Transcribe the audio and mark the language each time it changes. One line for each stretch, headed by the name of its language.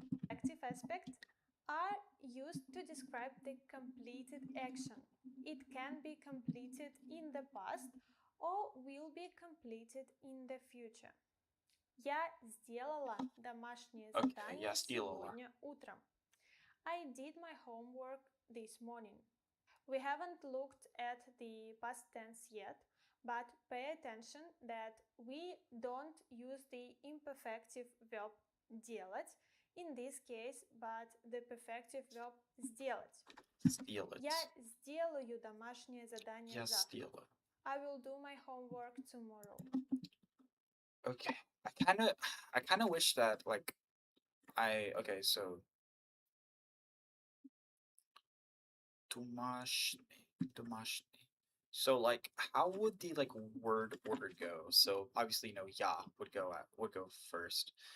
English: Active aspects are used to describe the completed action. It can be completed in the past or will be completed in the future.
Russian: Я сделала домашнее задание сегодня утром.
English: I did my homework this morning. We haven't looked at the past tense yet, but pay attention that we don't use the imperfective verb делать in this case, but the perfective verb сделать.
Russian: Сделать. Я сделаю домашнее задание Я завтра. сделаю.
English: I will do my homework tomorrow. Okay. I kind of wish that like okay, so домашний. So like how would the like word order go? So obviously ya would go first.